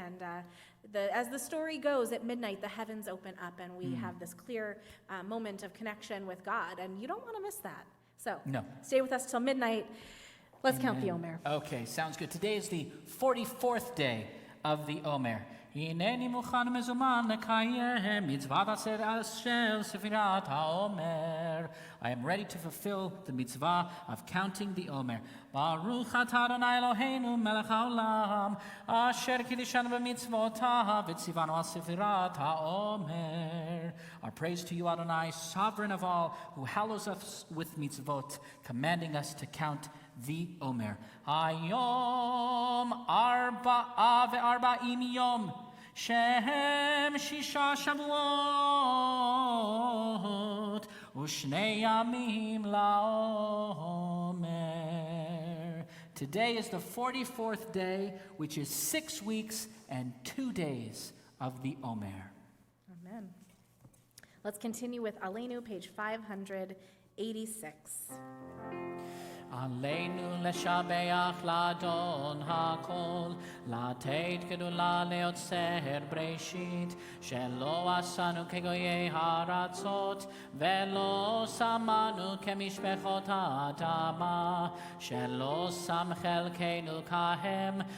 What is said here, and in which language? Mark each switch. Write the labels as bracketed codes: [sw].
[en] And as the story goes, at midnight, the heavens open up, and we have this clear moment of connection with God, and you don't want to miss that. So stay with us till midnight. Let's count the Omer. Okay, sounds good. Today is the 44th day of the Omer. [he] הנני מוכן מזומן לקיים מצוות עשר של ספירת האומר. [en] I am ready to fulfill the mitzvah of counting the Omer. [he] ברוך אתה אדוני אלוהינו מלך העולם, אשר קידשנו במצוותיו וציוונו על ספירת האומר. [en] Our praise to you, Adonai, sovereign of all, who hallows us with mitzvot, commanding us to count the Omer. [he] היום 44 יום שהם 6 שבועות ושני ימים לעומר. [en] Today is the 44th day, which is 6 weeks and 2 days of the Omer. Amen. Let's continue with Aleinu, page 586. [he] עלינו לשבח לאדון הכל, לתת גדולה ליוצר בראשית, שלא עשנו כגויי הארצות, ולא שמנו כמשפחות האדמה, שלא שם חלקנו כהם,